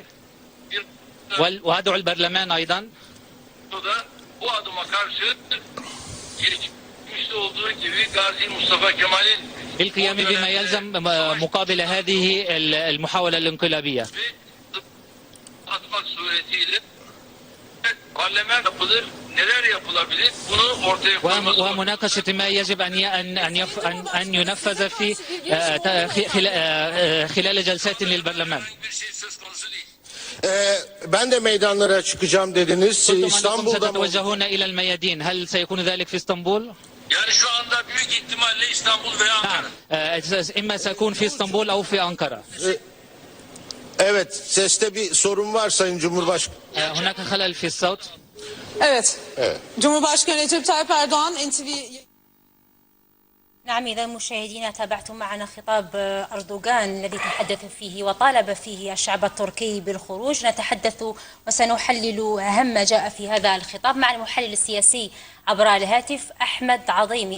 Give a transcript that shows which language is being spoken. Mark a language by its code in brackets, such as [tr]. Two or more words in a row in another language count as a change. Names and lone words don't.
[ar] وأدعو البرلمان أيضا بالقيام بما يلزم مقابل هذه المحاولة الانقلابية. ومناقشة ما يجب أن ينفذ في خلال جلسات للبرلمان. [tr] Ben de meydanlara çıkacağım dediniz. İstanbul'da mı? [ar] ستتوجهون إلى الميادين. هل سيكون ذلك في اسطنبول؟ [tr] Yani şu anda büyük ihtimalle İstanbul veya Ankara. [ar] إما سأكون في اسطنبول أو في أنقرة. [tr] Evet, seste bir sorun var Sayın Cumhurbaşkanı. [ar] هناك خلل في الصوت. [tr] Evet. Cumhurbaşkanı Recep Tayyip Erdoğan NTV. [ar] نعم، إذا مشاهدينا تابعتم معنا خطاب أردوغان الذي تحدث فيه وطالب فيه الشعب التركي بالخروج. نتحدث وسنحلل أهم ما جاء في هذا الخطاب مع المحلل السياسي عبر الهاتف أحمد عظيمي.